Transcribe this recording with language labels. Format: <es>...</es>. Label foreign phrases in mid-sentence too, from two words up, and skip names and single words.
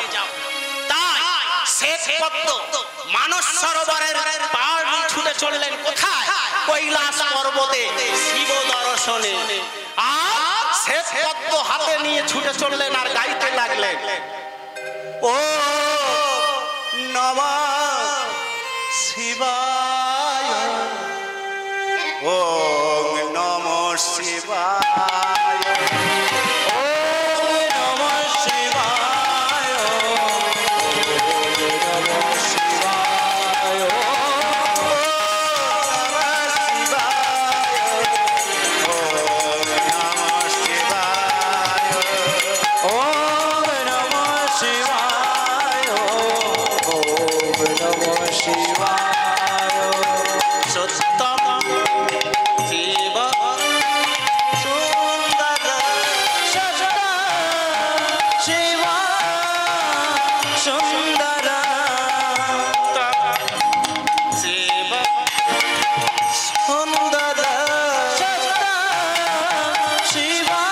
<bn>তাই শ্বেতপদ্ম মানস সরোবরের পাড় দিয়ে ছুটে চললেন কোথায়? কৈলাস পর্বতে শিব দর্শনে। আর শ্বেতপদ্ম হাতে নিয়ে ছুটে চললেন আর গাইতে লাগলেন,</bn> <sa>ও নমঃ শিবায়, ওম নমঃ শিবায়, ওম নমঃ শিবায়, ওম নমঃ শিবায়, ওম নমঃ শিবায়, ওম নমঃ শিবায়, সত্যম শিব সুন্দর সত্য শিব সুন্দর শিব সুন্দর সত্য শিব</sa>